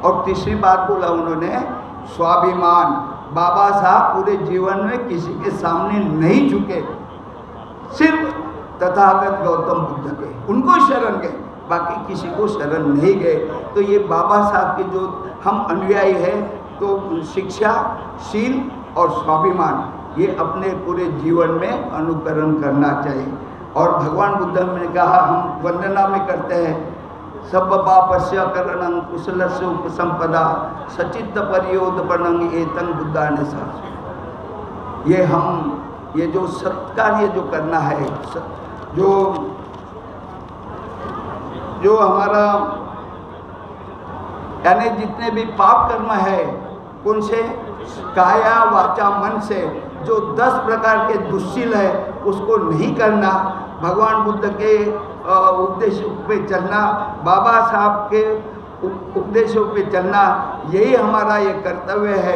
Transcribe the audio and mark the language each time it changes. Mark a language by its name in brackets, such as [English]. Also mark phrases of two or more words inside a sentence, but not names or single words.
[Hindi] और तीसरी बात बोला उन्होंने, स्वाभिमान। बाबा साहब पूरे जीवन में किसी के सामने नहीं झुके, सिर्फ तथागत गौतम बुद्ध के, उनको शरण गए, बाकी किसी को शरण नहीं गए। तो ये बाबा साहब के जो हम अनुयायी हैं, तो शिक्षा, शील और स्वाभिमान ये अपने पूरे जीवन में अनुकरण करना चाहिए। और भगवान बुद्ध ने कहा, हम वंदना में करते हैं, [Pali] सब पापस्य करणं कुशलस्य उपसंपदा सचित्त परियोदपणं एतं बुद्धाने सा। [Hindi] ये जो सत्कार्य जो करना है, जो हमारा यानी जितने भी पाप कर्म है, कौन से, काया वाचा मन से, जो 10 प्रकार के दुश्शील है उसको नहीं करना, भगवान बुद्ध के उपदेशों पे चलना, बाबा साहब के उपदेशों पे चलना, यही हमारा ये कर्तव्य है।